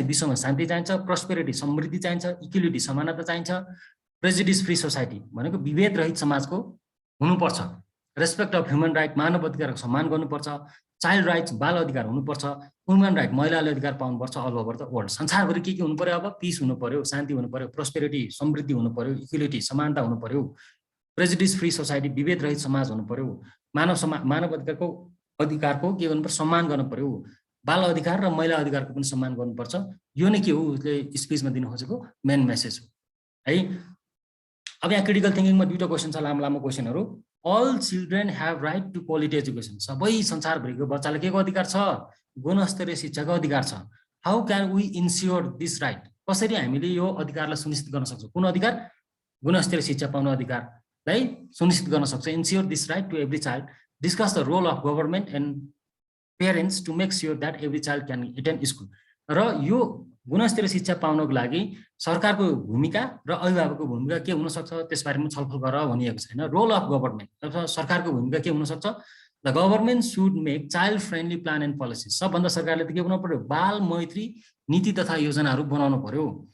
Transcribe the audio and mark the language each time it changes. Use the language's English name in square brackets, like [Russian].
[Nepali] विश्वमा शान्ति चाहिन्छ, प्रोस्पेरिटी समृद्धि चाहिन्छ, इक्वालिटी समानता चाहिन्छ, प्रेजुडिस फ्री सोसाइटी भनेको विभेद रहित समाजको हुनुपर्छ, रेस्पेक्ट अफ ह्युमन राइट मानव अधिकारको सम्मान गर्नुपर्छ, चाइल्ड राइट्स बाल अधिकार हुनुपर्छ, वुमेन राइट महिलाले अधिकार पाउनुपर्छ [English] All over the world. [Nepali] संसारभरि के हुनु पर्यो? अब पिस हुनु पर्यो, शान्ति हुनु पर्यो, प्रोस्पेरिटी समृद्धि हुनु पर्यो, इक्वालिटी समानता हुनु पर्यो, प्रेजुडिस फ्री सोसाइटी विभेद रहित समाज हुनु पर्यो, मानव अधिकारको के गर्नु पर्यो? सम्मान गर्नु पर्यो, बाल अधिकार र महिला अधिकारको पनि सम्मान गर्नुपर्छ। यो नै के हो उसले स्पिचमा दिनु खोजेको मेन मेसेज हो है। अब यहाँ क्रिटिकल थिङ्किङमा दुईटा क्वेसन छ, लामो लामो क्वेसनहरू। [English] all children have right to quality education, [Nepali] सबै संसारभरिको बच्चालाई के को अधिकार छ? गुणस्तरीय शिक्षाको अधिकार छ। [English] How can we ensure this right? [Nepali] कसरी हामीले यो अधिकारलाई सुनिश्चित गर्न सक्छौँ? कुन अधिकार? गुणस्तरीय शिक्षा पाउने अधिकारलाई सुनिश्चित गर्न सक्छ। [English] Ensure this right to every child. Discuss the role of government and parents to make sure that every child can attend school. [Nepali] र यो गुणस्तरीय शिक्षा पाउनको लागि सरकारको भूमिका र अभिभावकको भूमिका के हुनसक्छ त्यसबारेमा छलफल गरेर भनिएको छैन। [English] role of government [Nepali] अथवा सरकारको भूमिका के हुनसक्छ, [English] The government should make child friendly plan and policy. [Nepali] सबभन्दा सरकारले त के बनाउनु पर्यो, बाल मैत्री नीति तथा योजनाहरू बनाउनु पर्यो।